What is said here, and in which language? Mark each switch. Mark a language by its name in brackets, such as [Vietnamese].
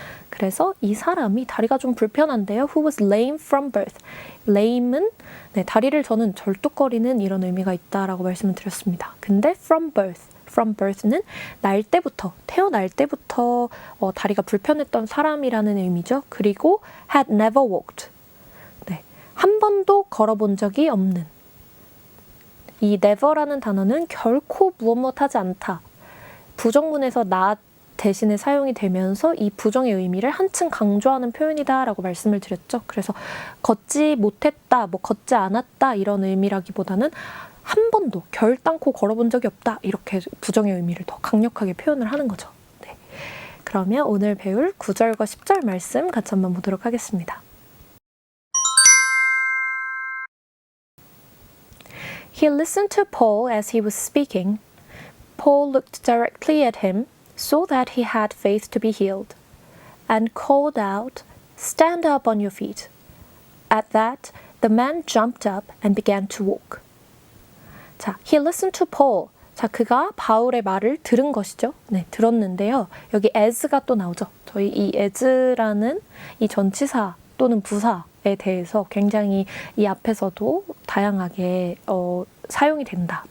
[Korean] 그래서 이 사람이 다리가 좀 불편한데요. [English] Who was lame from birth. [Korean] lame은 다리를 저는 절뚝거리는 이런 의미가 있다라고 말씀을 드렸습니다. 근데 from birth는 날 때부터, 태어날 때부터 다리가 불편했던 사람이라는 의미죠. [English] 그리고 had never walked. [Korean] 한 번도 걸어본 적이 없는. 이 never라는 단어는 결코 무엇 하지 않다. 부정문에서 not 대신에 사용이 되면서 이 부정의 의미를 한층 강조하는 표현이다라고 말씀을 드렸죠. 그래서 걷지 못했다, 뭐 걷지 않았다 이런 의미라기보다는 한 번도 결단코 걸어본 적이 없다, 이렇게 부정의 의미를 더 강력하게 표현을 하는 거죠. 네. 그러면 오늘 배울 9절과 10절 말씀 같이 한번 보도록 하겠습니다. [English] He listened to Paul as he was speaking. Paul looked directly at him, saw that he had faith to be healed, and called out, "Stand up on your feet." At that, the man jumped up and began to walk. 자, he listened to Paul. [Korean] 자, 그가 바울의 말을 들은 것이죠. 네, 들었는데요. 여기 as가 또 나오죠. 저희 이 as라는 이 전치사 또는 부사에 대해서 굉장히 이 앞에서도 다양하게 사용이 된다.